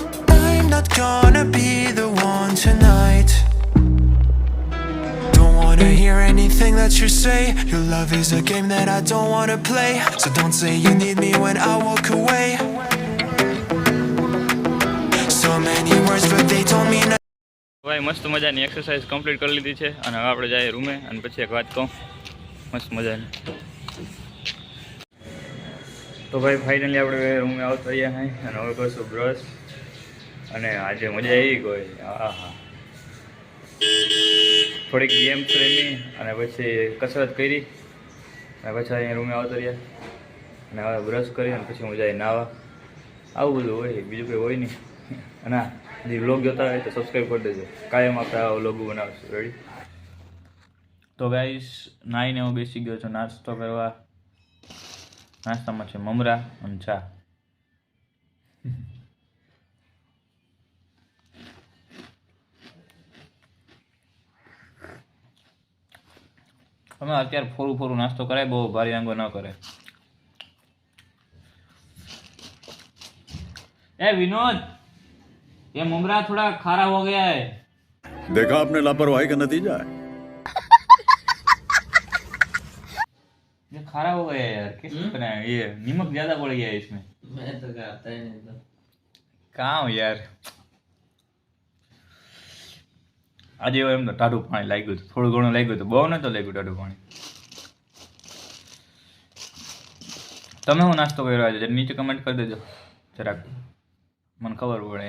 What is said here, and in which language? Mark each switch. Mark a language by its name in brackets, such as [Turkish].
[English] I'm not gonna be the one tonight. Don't wanna hear anything that you say. Your love is a game that I don't wanna play. So don't say you need me when I walk away. So many words but they don't mean nothing. [Gujarati] ભાઈ મસ્ત મજાની exercise complete કરી લીધી છે અને હવે આપણે જઈએ રૂમે. અને પછી એક વાત કહું મસ્ત મજાની. તો ભાઈ ફાઇનલી આપણે રૂમે આવતા રહ્યા हैं અને હવે કરશું બ્રશ. અને આજે મજા આવી કોઈ. હા થોડીક ગેમ્સ રમી અને પછી કસરત કરી અને પછી અહીંયા રૂમે આવતા રહ્યા. અને હવે બ્રશ કરી અને પછી મજા આવી નાવા. આવું બધું હોય, બીજું કંઈ હોય નહીં. અને જે વ્લોગ જોતા હોય તો સબસ્ક્રાઈબ કરી દેજો. કાયમ આપણે આ વ્લોગ બનાવશું. રેડી? તો ગાઈસ નાઈને હું બેસી ગયો છું નાસ્તો કરવા. નાસ્તામાં છે મમરા અને ચા. અમે અત્યારે ફોરું નાસ્તો કરાય, બહુ ભારી આંગો ન કરે. [Hindi] ए विनोद, ये ममरा थोड़ा खारा हो गया है. देखा आपने लापरवाही का नतीजा है. ये खारा हो गया है यार. किस बनाया? ये नमक ज्यादा पड़ गया है इसमें. मैं तो खाता ही नहीं था. कहाँ यार [Gujarati] આજે એમ તો ટાઢું પાણી લાગ્યું હતું. થોડું ઘણું લાગ્યું હતું, બહુ નતો લાગ્યું ટાઢું પાણી. તમે હું નાસ્તો કર્યો આજે નીચે કમેન્ટ કરી દેજો જરાક, મને ખબર પડે.